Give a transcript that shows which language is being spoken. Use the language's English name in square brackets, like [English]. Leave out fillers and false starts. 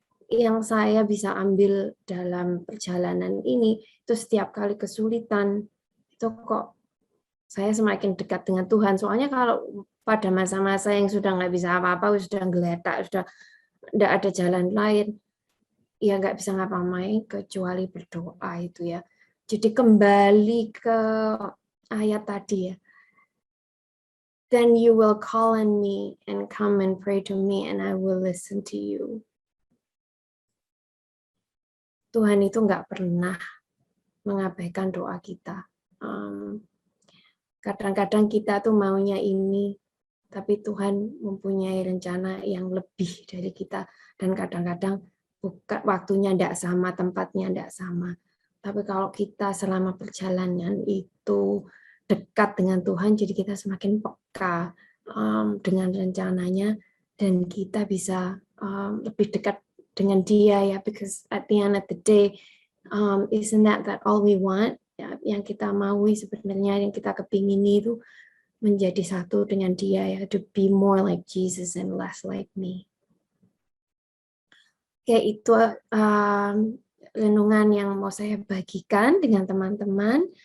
[Indonesian] Yang saya bisa ambil dalam perjalanan ini itu setiap kali kesulitan itu kok saya semakin dekat dengan Tuhan. Soalnya kalau pada masa-masa yang sudah nggak bisa apa-apa, sudah geletak, sudah tidak ada jalan lain, ya nggak bisa ngapa-ngapain kecuali berdoa itu ya. Jadi kembali ke ayat tadi ya. [English] Then you will call on me and come and pray to me and I will listen to you. [Indonesian] Tuhan itu nggak pernah mengabaikan doa kita. Kadang-kadang kita tuh maunya ini, tapi Tuhan mempunyai rencana yang lebih dari kita. Dan kadang-kadang bukan waktunya tidak sama, tempatnya tidak sama. Tapi kalau kita selama perjalanan itu dekat dengan Tuhan, jadi kita semakin peka dengan rencananya, dan kita bisa lebih dekat dengan Dia ya. [English] Because at the end of the day, isn't that all we want? [Indonesian] Ya, yang kita maui sebenarnya, yang kita kepingini itu menjadi satu dengan Dia ya, [English] to be more like Jesus and less like me. [Indonesian] Oke, itu renungan yang mau saya bagikan dengan teman-teman.